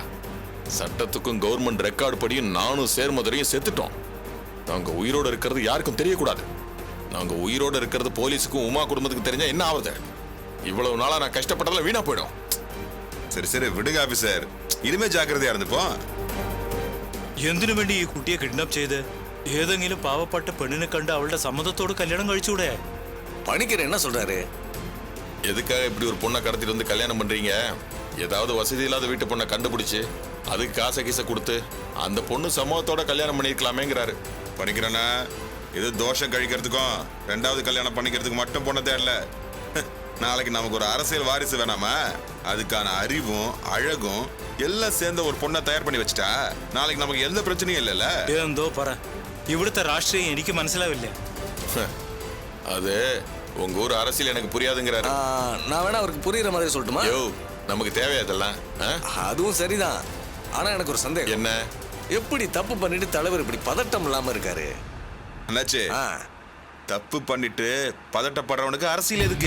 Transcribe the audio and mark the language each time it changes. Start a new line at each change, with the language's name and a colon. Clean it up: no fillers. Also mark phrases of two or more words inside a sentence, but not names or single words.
Tamil: சட்டத்துக்கும் கவர்மெண்ட் ரெக்கார்டு படியும் நானும் சேர்மதுரையும் செத்துட்டோம். நாங்க உயிரோட இருக்கிறது யாருக்கும் தெரியக்கூடாது. நாங்க உயிரோட இருக்கிறது போலீஸுக்கும் உமா குடும்பத்துக்கு தெரிஞ்சா என்ன ஆகுது? இவ்வளவு நாளா நான் கஷ்டப்பட்டதுல வீணா போயிடும். சரி விடுங்க ஆபீசர், இனிமே ஜாக்கிரதையா இருந்துப்போம்.
Malayalam: എന്തിനു വേണ്ടി ഈ കുട്ടിയെ കിഡ്നാപ്പ് ചെയ്ത് ഏതെങ്കിലും പാവപ്പെട്ട പെണ്ണിനെ കണ്ട് അവളുടെ സമ്മതത്തോട് കല്യാണം കഴിച്ചൂടെ?
Tamil: பணிக்கர் என்ன சொல்றாரு? எதுக்காக இப்படி ஒரு பொண்ணை கடத்திட்டு வந்து கல்யாணம் பண்றீங்க? ஏதாவது வசதி இல்லாத வீட்டு பொண்ணை கண்டுபிடிச்சு அதுக்கு காசை கீசை கொடுத்து அந்த பொண்ணு சமூகத்தோட கல்யாணம் பண்ணிருக்கலாமேங்கிறாரு. பண்ணிக்கிறேன்னா இது தோஷம் கழிக்கிறதுக்கும் ரெண்டாவது கல்யாணம் பண்ணிக்கிறதுக்கு மட்டும் பொண்ண தேடல. நாளைக்கு நமக்கு ஒரு அரசியல் வாரிசு வேணாமா? அதுக்கான அறிவும் அழகும் எல்லாம் சேர்ந்த ஒரு பொண்ணை தயார் பண்ணி வச்சுட்டா நாளைக்கு நமக்கு எந்த பிரச்சனையும் இல்லைல்ல.
Malayalam: എന്തോ പറ, ഇവിടുത്തെ രാഷ്ട്രീയം എനിക്ക് മനസ്സിലാവില്ല.
Tamil: அது உங்க ஊர் அரசியல் எனக்கு புரியாதுங்கிறாரு. நான் வேணா அவருக்கு புரியுற மாதிரி சொல்லட்டுமா? யோ நமக்கு தேவையா இதெல்லாம்? அதுவும் சரிதான். ஆனா எனக்கு ஒரு சந்தேகம். என்ன? எப்படி தப்பு பண்ணிட்டு தலைவர் இப்படி பதட்டம் இல்லாம இருக்காரு? என்னாச்சு? தப்பு பண்ணிட்டு பதட்டப்படுறவனுக்கு அரசியல் எதுக்கு?